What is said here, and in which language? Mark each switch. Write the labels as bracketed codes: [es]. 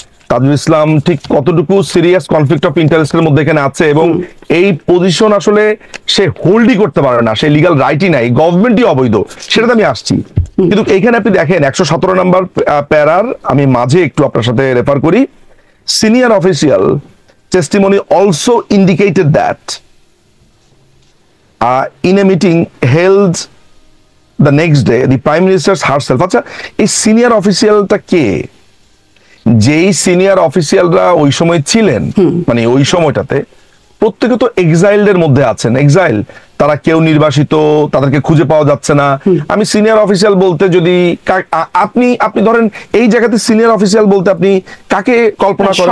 [bn] তাজুল ইসলাম ঠিক কতটুকু serious conflict of ইন্টারেস্টের মধ্যে এখানে আছে, এবং এই পজিশন আসলে সে হোল্ডই করতে পারে না, সে লিগাল রাইটই নাই, গভর্নমেন্টই অবৈধ, সেটাতে আমি আসছি। কিন্তু এইখানে আপনি দেখেন 117 নম্বর প্যারার আমি মাঝে একটু আপনার সাথে রেফার করি। [en] senior official testimony also indicated that in a meeting held the next day the prime minister herself, [bn] আচ্ছা এই সিনিয়র অফিসিয়ালটা কে? যেই সিনিয়র অফিসিয়ালরা ওই সময় ছিলেন, মানে ওই সময়টাতে প্রত্যেকে তো এক্সাইলদের মধ্যে আছেন। এক্সাইল, তারা কেউ নির্বাসিত, তাদেরকে খুঁজে পাওয়া যাচ্ছে না। আমি সিনিয়র অফিসিয়াল বলতে যদি আপনি ধরেন এই জায়গাতে সিনিয়র অফিসিয়াল বলতে আপনি কাকে কল্পনা করেন?